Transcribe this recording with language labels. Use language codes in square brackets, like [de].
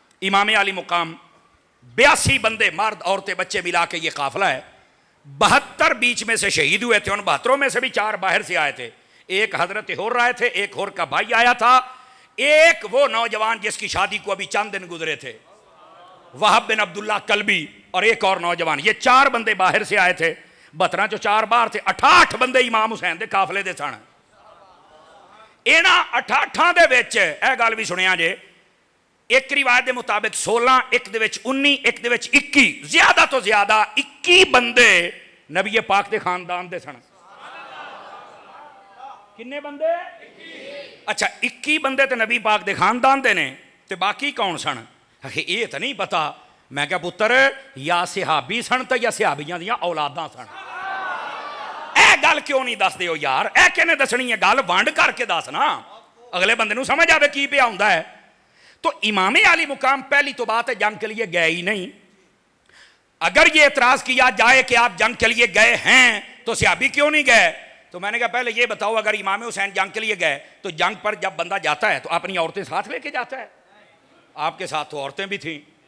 [ur] امام علی مقام 82 بندے مرد عورتیں بچے ملا کے یہ قافلہ ہے. 72 بیچ میں سے شہید ہوئے تھے, ان 72 میں سے بھی 4 باہر سے آئے تھے. ایک حضرت ہور رائے تھے, ایک ہور کا بھائی آیا تھا, ایک وہ نوجوان جس کی شادی کو ابھی چند دن گزرے تھے, وہب بن عبداللہ کلبی, اور ایک اور نوجوان. یہ 4 بندے باہر سے آئے تھے. [pa] 72 جو 4 باہر تھے, 68 بندے امام حسین دے قافلے دے سن. انہاں 68 دے وچ اے گل بھی سنیا جے, ایک روایت دے مطابق 16, ایک دے وچ 19, ایک دے وچ 21, زیادہ تو زیادہ 21 بندے نبی پاک دے خاندان دے سن. کنے بندے؟ اچھا, 21 بندے تے نبی پاک دے خاندان دے نے, تے باقی کون سن؟ یہ تو نہیں پتا. میں کہا پتر, یا صحابی سن تے یا صحابیاں دیاں اولاداں سن. اے گل کیوں نہیں دس دیو یار؟ اے کہنے دسنی ہے گل وانڈ کر کے دس نا, اگلے بندے نو سمجھ آوے کی پیا ہوندا ہے. [ur] تو امام علی مقام پہلی تو بات ہے جنگ کے لیے گئے ہی نہیں. اگر یہ اعتراض کیا جائے کہ آپ جنگ کے لیے گئے ہیں تو صحابی کیوں نہیں گئے, تو میں نے کہا پہلے یہ بتاؤ, اگر امام حسین جنگ کے لیے گئے تو جنگ پر جب بندہ جاتا ہے تو اپنی عورتیں ساتھ لے کے جاتا ہے؟ آپ کے ساتھ تو عورتیں بھی تھیں.